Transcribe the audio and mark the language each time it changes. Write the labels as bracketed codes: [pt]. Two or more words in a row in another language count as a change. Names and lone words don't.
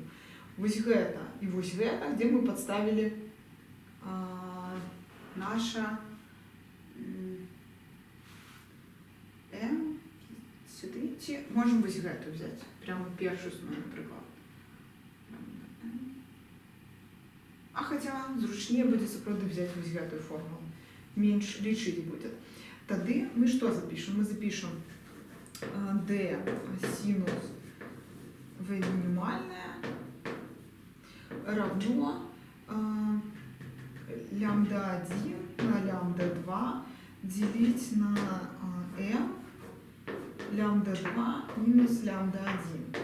[ru] Вот это и вот это, где мы подставили наше m. Сюда идти. Можем вот эту взять. Прямо первую основу, например. А хотя зручнее будет, правда, взять вот эту формулу. [be] менш лічыць будзе. Тады мы што запішам? [ru] Мы запішам d синус v минимальная равно лямбда 1 на лямбда 2 делить на m лямбда 2 минус лямбда 1.